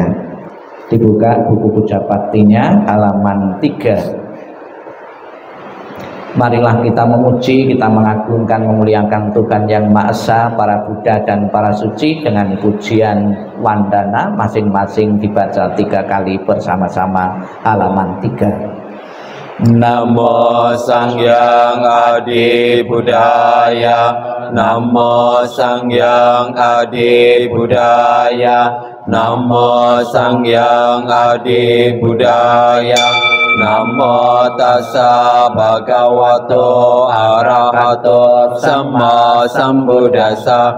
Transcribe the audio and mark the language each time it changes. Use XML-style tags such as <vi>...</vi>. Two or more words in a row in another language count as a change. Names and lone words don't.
<id>Dibuka buku puja baktinya halaman 3. Marilah kita memuji, kita mengagungkan, memuliakan Tuhan Yang Maha Esa, para Buddha dan para suci dengan pujian wandana masing-masing dibaca 3 kali bersama-sama halaman 3.</id> <pi>Namo Sangyang Adi Buddhaya, Namo Sangyang Adi Buddhaya, Namo Sangyang Adi Buddhaya, Namo Tassa Bhagavato Arahato Sama Sambuddhassa,</pi>